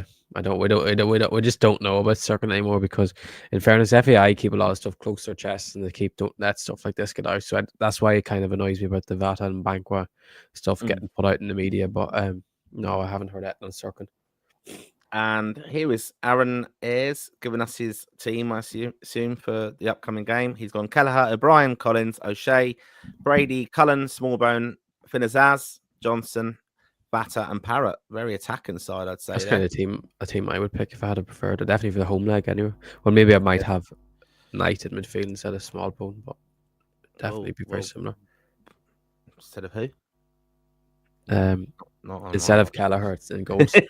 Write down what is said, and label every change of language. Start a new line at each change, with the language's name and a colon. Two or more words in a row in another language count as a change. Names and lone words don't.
English: We just don't know about Serkin anymore, because in fairness, FAI keep a lot of stuff close to their chests and they don't let stuff like this get out. So that's why it kind of annoys me about the Vata and Abankwah stuff getting put out in the media. But no, I haven't heard that on Serkin. And here is Aaron Ayres giving us his team, I assume, for the upcoming game. He's gone Kelleher, O'Brien, Collins, O'Shea, Brady, Cullen, Smallbone, Finazaz, Johnson, Vata, and Parrott. Very attacking side, I'd say. That's kind of a team I would pick if I had preferred it. Definitely for the home leg anyway. Well, maybe I might have Knight in midfield instead of Smallbone, but definitely be very similar. Instead of who? Instead of Kelleher in goals.